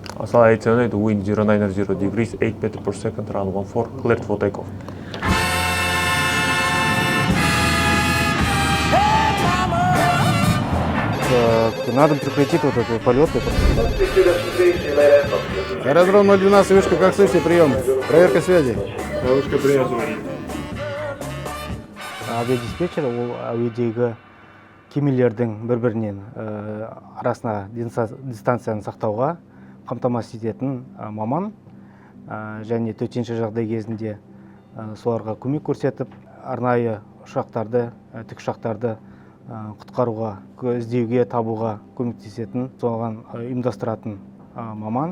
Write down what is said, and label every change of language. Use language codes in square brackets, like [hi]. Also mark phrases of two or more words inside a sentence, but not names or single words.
[kk] Мысалы айтса ұнайды, [en] wind 090 degrees 8 meter per second, run 14, cleared for takeoff. [ru] Надо прекратить вот этот полет. Аэродром 012, вышка, как слышите, прием. Проверка связи. Вышка принята. [kk] Авиадиспетчер ол әуедегі кемелердің бір-бірінен арасына дистанцияны сақтауға қамтамасыз ететін маман, және төтенше жағдай кезінде соларға көмек көрсетіп, арнайы ұшақтарды, тікұшақтарды құтқаруға, іздеуге, табуға көмектесетін, соған ұйымдастыратын маман.